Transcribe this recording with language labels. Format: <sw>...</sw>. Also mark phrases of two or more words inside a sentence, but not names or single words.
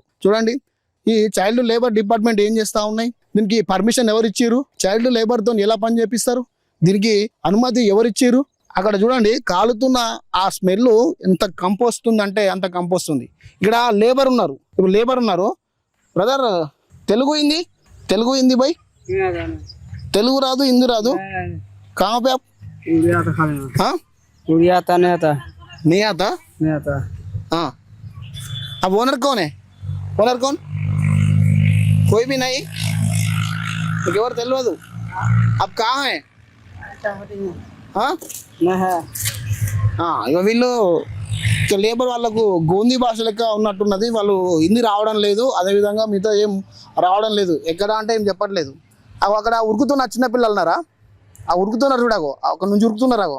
<te>చూడండి, ఈ</te> <en>child labour department</en> <te>ఏం చేస్తా ఉన్నాయి, దీనికి పర్మిషన్ ఎవరు ఇచ్చిర్రు,</te> <en>child labour</en> <te>తో ఎలా పని చేపిస్తారు, దీనికి అనుమతి ఎవరు ఇచ్చిర్రు. అక్కడ చూడండి, కాలుతున్న ఆ స్మెల్ ఎంత కంపు వస్తుందంటే అంత కంపు వస్తుంది. ఇక్కడ లేబర్ ఉన్నారు. బ్రదర్, తెలుగు హిందీ బై, తెలుగు రాదు, హిందీ రాదు.</te> <hi>कहाँ पे आप? हाँ, नहीं आता। हाँ, अब ओनर कौन है? कोई भी नहीं,</hi> <te>ఎవరు తెలియదు.</te> <hi>अब कहाँ है?</hi> <te>ఇక వీళ్ళు లేబర్ వాళ్ళకు గోందీ భాష లెక్క ఉన్నట్టున్నది. వాళ్ళు హిందీ రావడం లేదు, అదేవిధంగా మీతో ఏం రావడం లేదు. ఎక్కడ అంటే ఏం చెప్పట్లేదు. అక్కడ ఉరుకుతున్న చిన్నపిల్లలు ఉన్నారా, ఆ ఉరుకుతున్నారు చూడగో, అక్కడ నుంచి ఉరుకుతున్నారు.</te>